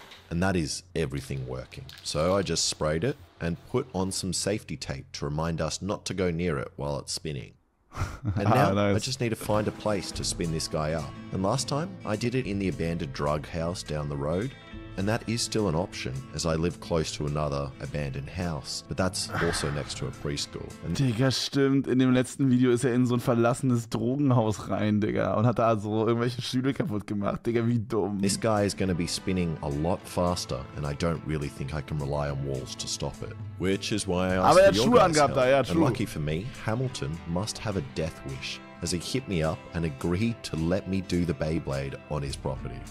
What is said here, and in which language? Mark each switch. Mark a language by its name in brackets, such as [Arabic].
[English] And that is everything working. So I just sprayed it and put on some safety tape to remind us not to go near it while it's spinning. And now I just need to find a place to spin this guy up. And last time I did it in the abandoned drug house down the road. And that is still an option, as I live close to another abandoned house. But that's also next to a preschool. And [German] Digga, stimmt. In dem letzten Video ist er in so ein verlassenes Drogenhaus rein, Digga. Und hat da so irgendwelche Stühle kaputt gemacht. Digga, wie dumm. [English] This guy is going to be spinning a lot faster, and I don't really think I can rely on walls to stop it. Which is why I asked for your guys' help. And lucky for me, Hamilton must have a death wish, as he hit me up and agreed to let me do the Beyblade on his property.